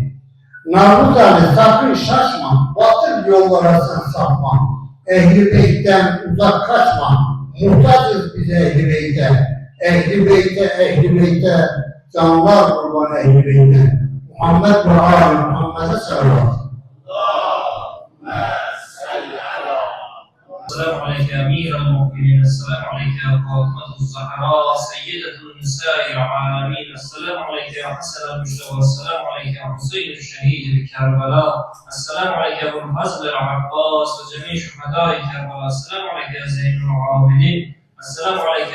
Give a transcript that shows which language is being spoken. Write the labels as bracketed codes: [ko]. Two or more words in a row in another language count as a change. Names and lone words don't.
[tr] Naruz Ali sakın şaşma, batıl yollara sen sapma. Ehl-i Beyt'ten uzak kaçma, muhtacız biz Ehl-i Beyt'e. Ehl-i Beyt'e, Ehl-i Beyt'e, canlar kurban Ehl-i Beyt'e. Muhammed ve Ali Muhammed'e sallallahu. [ar] السلام عليك يا أمير المؤمنين، السلام عليك يا فاطمة الزهراء سيدة النساء العالمين، السلام عليك يا حسن المجتبى، السلام عليك يا حسين الشهيد بكربلاء، السلام عليك يا أبو الفضل العباس وجميع شهداء كربلاء، السلام عليك يا زين العابدين، السلام عليك